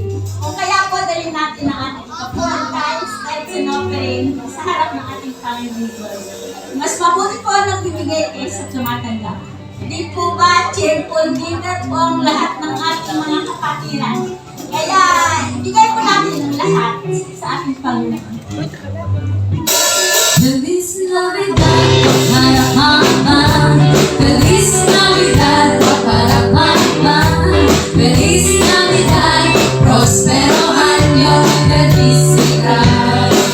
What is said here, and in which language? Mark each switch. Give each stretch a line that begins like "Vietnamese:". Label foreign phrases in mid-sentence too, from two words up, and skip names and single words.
Filipino: Kung kaya po dalhin natin ang ating kapunan times,
English: tithes and offering
Filipino: sa harap ng ating Panginoon. Mas mabuti po ang nagbibigay kaysa tumatanggap. Hindi po ba
English: cheerful giver
Filipino: po ang lahat ng ating mga kapatiran? Kaya ibigay po natin ang lahat sa ating Panginoon.
Spanish: Feliz Navidad, para Feliz Navidad, para Feliz Navidad, prospero año de felicidad.